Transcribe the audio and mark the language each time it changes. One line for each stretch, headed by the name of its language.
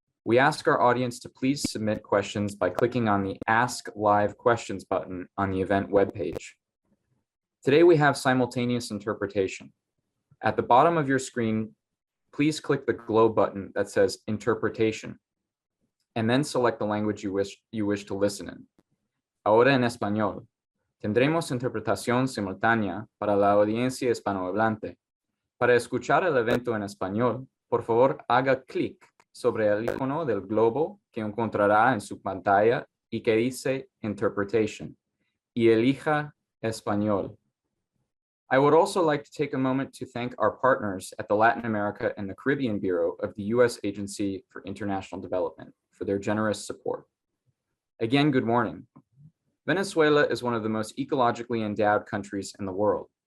English: We ask our audience to please submit questions by clicking on the Ask Live Questions button on the event webpage. Today we have simultaneous interpretation. At the bottom of your screen, please click the globe button that says Interpretation, and then select the language you wish to listen in.
Spanish: Ahora en español. Tendremos interpretación simultánea para la audiencia hispanohablante. Para escuchar el evento en español, por favor haga clic sobre el icono del globo que encontrará en su pantalla y que dice Interpretation, y elija Español.
English: I would also like to take a moment to thank our partners at the Latin America and the Caribbean Bureau of the U.S. Agency for International Development for their generous support. Again, good morning. Venezuela is one of the most ecologically endowed countries in the world.